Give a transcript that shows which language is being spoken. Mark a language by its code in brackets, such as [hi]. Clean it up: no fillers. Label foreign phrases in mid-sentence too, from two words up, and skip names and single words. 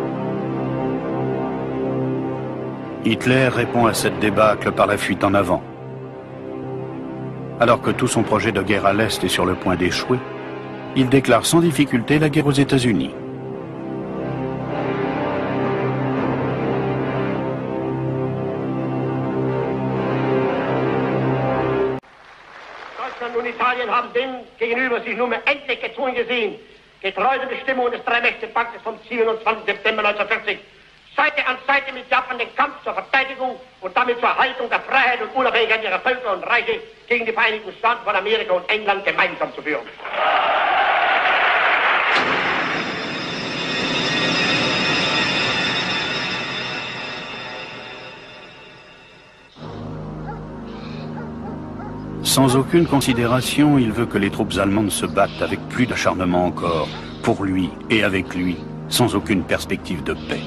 [fr] Hitler répond à cette débâcle par la fuite en avant. Alors que tout son projet de guerre à l'Est est sur le point d'échouer, il déclare sans difficulté la guerre aux États-Unis. [de] Deutschland und Italien haben dem gegenüber sich nun endlich gezwungen gesehen, getreu den Bestimmungen des Dreimächtepaktes vom 27. September 1940, Seite an Seite mit Japan den Kampf zur Verteidigung und damit zur Erhaltung der Freiheit und Unabhängigkeit ihrer Völker und Reiche gegen die Vereinigten Staaten von Amerika und England gemeinsam zu führen. [fr] Sans aucune considération, il veut que les troupes allemandes se battent avec plus d'acharnement encore, pour lui et avec lui, sans aucune perspective de paix.